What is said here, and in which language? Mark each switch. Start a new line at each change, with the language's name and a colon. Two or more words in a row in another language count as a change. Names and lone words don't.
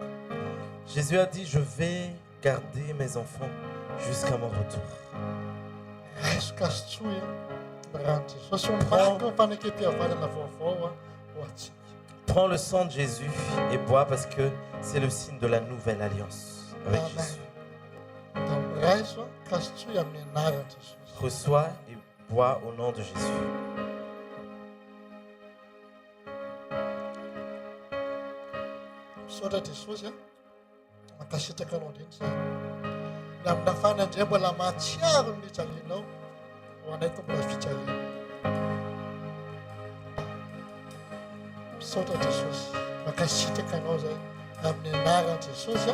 French: Jésus a dit, je vais garder mes enfants jusqu'à mon retour.
Malagasy: Raisiko azy tsoa ny rano Jesosy omaky ny fanekam-pihavanana vaovao ho atsika.
French: Prends le sang de Jésus et bois parce que c'est le signe de la nouvelle alliance avec Amen. Jésus.
Malagasy: Da raiso azy tsoa amin'ny anaran'i Jesosy.
French: Reçois et bois au nom de Jésus.
Malagasy: Misaotra Jesosy mankasitraka anao indrindra zay. Ny amin'ny hafana indray mbola mahatsiaro ny fijalianao ho anay tombona fijaliana. Misaotra Jesosy mankasitraka anao zay amin'ny anaran'i Jesosy.